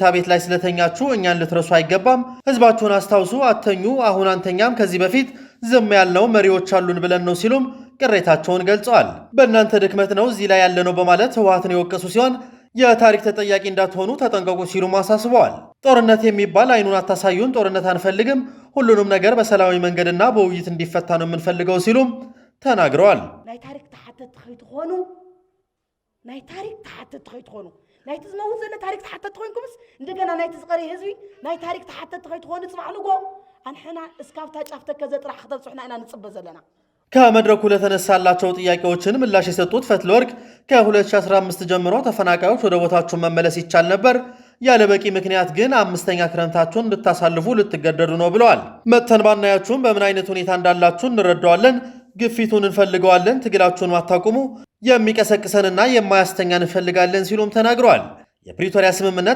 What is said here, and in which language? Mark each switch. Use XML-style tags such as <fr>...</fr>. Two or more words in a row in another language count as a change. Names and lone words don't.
<am>ቤት ላይ ስለተኛችሁ እኛን ልትረሱ አይገባም፣ ህዝባችሁን አስታውሱ፣ አተኙ፣ አሁን አንተኛም፣ ከዚህ በፊት ዝም ያልነው መሪዎች አሉን ብለን ነው ሲሉም ቅሬታቸውን ገልጸዋል። በእናንተ ድክመት ነው እዚህ ላይ ያለነው በማለት ህወሓትን የወቀሱ ሲሆን የታሪክ ተጠያቂ እንዳትሆኑ ተጠንቀቁ ሲሉም አሳስበዋል። ጦርነት የሚባል አይኑን አታሳዩን፣ ጦርነት አንፈልግም፣ ሁሉንም ነገር በሰላማዊ መንገድና በውይይት እንዲፈታ ነው የምንፈልገው ሲሉም ተናግረዋል።</am> <ti>ናይ ታሪክ ተሓተት ትኾኑ ናይ ታሪክ ተሓተት ትኾኑ ናይቲ ዝመውት ዘለ ታሪክ ተሓተት ኮይንኩምስ እንደገና ናይቲ ዝቐሪ ህዝቢ ናይ ታሪክ ተሓተት ትኾኑ ጽማዕልጎ አንሕና እስካብታ ጫፍተ ከዘጥራ ከተብጽሕና ኢና ንጽበ ዘለና።</ti> <am>ከመድረኩ ለተነሳላቸው ጥያቄዎችን ምላሽ የሰጡት ፈትለወርቅ ከ2015 ጀምሮ ተፈናቃዮች ወደ ቦታቸው መመለስ ይቻል ነበር፣ ያለ በቂ ምክንያት ግን አምስተኛ ክረምታችሁን እንድታሳልፉ ልትገደዱ ነው ብለዋል። መጥተን ባናያችሁም በምን አይነት ሁኔታ እንዳላችሁ እንረዳዋለን፣ ግፊቱን እንፈልገዋለን፣ ትግላችሁን ማታቁሙ፣ የሚቀሰቅሰንና የማያስተኛ እንፈልጋለን ሲሉም ተናግረዋል። የፕሪቶሪያ ስምምነት</am>